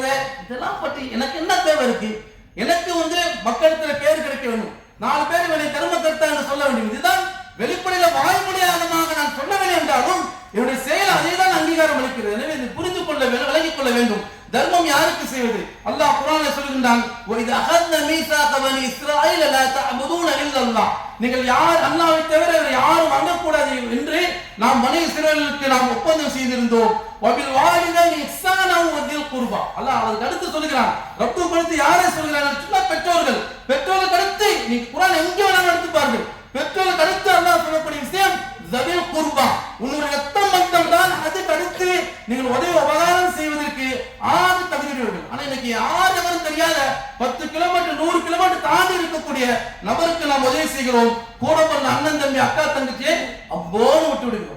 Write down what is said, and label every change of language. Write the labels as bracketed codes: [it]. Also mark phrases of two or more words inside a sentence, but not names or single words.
[ta] இதெல்லாம் பற்றி எனக்கு என்ன தேவை இருக்கு? எனக்கு மக்களிடத்துல பேர் கிடைக்க வேண்டும், 4 பேர் என்னை தர்ம கர்த்தா என்று சொல்ல வேண்டும். இதுதான் வெளிப்படையில வாய்மொழியாகமாக நான் சொல்லவில்லை என்றாலும் என்னுடைய செயல் அதேதான் அங்கீகாரம் அளிக்கிறது. எனவே இது புரிந்து கொள்ள வேண்டும், விளங்கிக் கொள்ள வேண்டும். தர்மம் யாருக்கு செய்வது? அல்லாஹ் குர்ஆனில் சொல்கின்றான், [ar] وَإِذْ أَخَذْنَا مِيثَاقَ بَنِي إِسْرَائِيلَ لَا تَعْبُدُونَ إِلَّا اللَّهَ [ta] நீங்கள் யார் அல்லாஹ்வை தவிர யாரும் வணங்கக்கூடாது என்று நாம் பனி இஸ்ரவேலுக்கு நாம் ஒப்பந்தம் செய்திருந்தோம். [ar] وَبِالْوَالِدَيْنِ إِحْسَانًا وَذِي الْقُرْبَى [ta] அல்லாஹ் அதுக்கு அடுத்து சொல்கிறான். ரப்புக்கு அடுத்து யாரை சொல்கிறான் சொன்னா பெற்றோர்கள். பெற்றோர்களுக்கு அடுத்து நீ குர்ஆன் எங்கே வேணாலும் எடுத்து பாருங்கள், பெற்றோர்களுக்கு அடுத்து அல்லாஹ் சொல்லக்கூடிய விஷயம் [ar] ذَوِي الْقُرْبَى [ta] உன்னுடைய ரத்தம் பந்தம் தான். அதுக்கு அடுத்து நீங்கள் உதவி உபகாரம் செய்வதற்கு ஆறு தகுதியுடையவர்கள். ஆனா இன்னைக்கு யாரும் தெரியாத 10 கிலோமீட்டர் 100 கிலோமீட்டர் தாண்டி இருக்கக்கூடிய நபருக்கு நாம் உதவி செய்கிறோம். கூட பிறந்த அண்ணன் தம்பி அக்கா தங்கச்சியை அம்போன்னு விட்டு விடுகிறோம்.